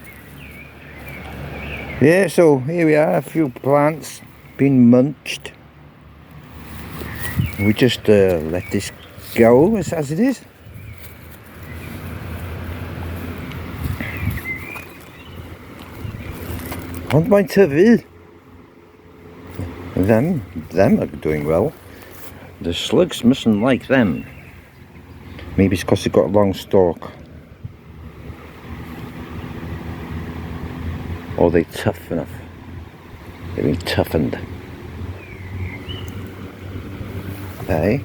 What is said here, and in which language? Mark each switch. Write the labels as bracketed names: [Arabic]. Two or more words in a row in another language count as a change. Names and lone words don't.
[English] Yeah, so here we are, a few plants being munched. We just let this go as it is. [Welsh] Ond mae'n tyfu. [English] Them are doing well. The slugs mustn't like them. Maybe it's because they've got a long stalk. Or they're tough enough. They've been toughened. Hey.